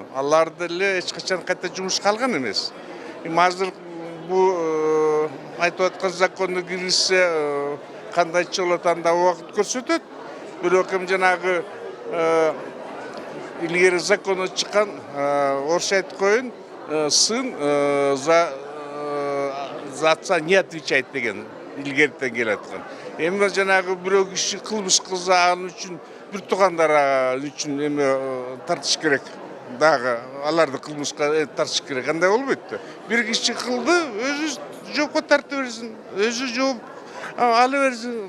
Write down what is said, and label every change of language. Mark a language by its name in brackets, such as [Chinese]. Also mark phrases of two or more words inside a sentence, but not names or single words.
[Kyrgyz] Алар деле эч качан кайта жумушка алган эмес. Азыр бул айтып аткан законду киргизсе кандайча болот, анда убакыт көрсөтөт. Бирок эми жанагы илгери закону чыккан, орусча айтып коеюн, [Russian] сын за отца не отвечает [Kyrgyz] деген илгериден келаткан. Эми жанагы бирөө киши кылмыш кылса, анын үчүн бир туугандары үчүн эми тартыш керек. Дагы аларды кылмышка тартыш керек. Кандай болбойт да. Бир киши кылды, өзү жоопко тартып берсин, өзү жооп ала берсин.